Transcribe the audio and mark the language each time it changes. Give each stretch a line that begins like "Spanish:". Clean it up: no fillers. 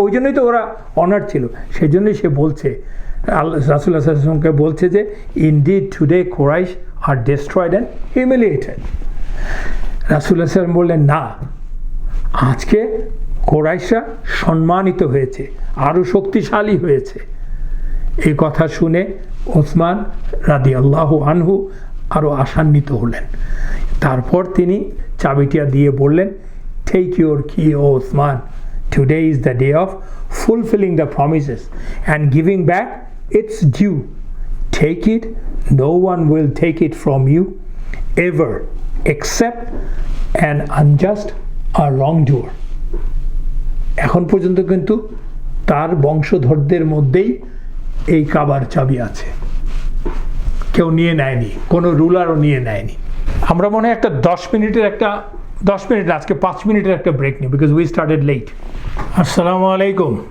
Bangla: ওই জন্যই তো ওরা অনার ছিল। সেই জন্যই সে বলছে, রাসূলুল্লাহ সাল্লাল্লাহু আলাইহি ওয়াসাল্লামকে বলছে যে
English: Indeed today Quraysh are destroyed and humiliated.
Bangla: রাসূলুল্লাহ সাল্লাল্লাহু আলাইহি ওয়াসাল্লাম বললেন, না, আজকে কুরাইশরা সম্মানিত হয়েছে, আরও শক্তিশালী হয়েছে। এই কথা শুনে ওসমান রাদিয়াল্লাহু আনহু আরও আশান্বিত হলেন। তারপর তিনি চাবিটা দিয়ে বললেন,
English: Take your key O Osman, today is the day of fulfilling the promises and giving back its due. Take it, no one will take it from you ever except an unjust or wrongdoer.
Bangla: এখন পর্যন্ত কিন্তু তার বংশধরদের মধ্যেই এই কাবার চাবি আছে, কেউ নিয়ে নেয়নি, কোনো রুলারও নিয়ে নেয়নি। আমরা মনে হয় একটা 10 মিনিট, আজকে 5 মিনিটের একটা ব্রেক নিই,
English: Because we started late.
Bangla: আসসালামু আলাইকুম।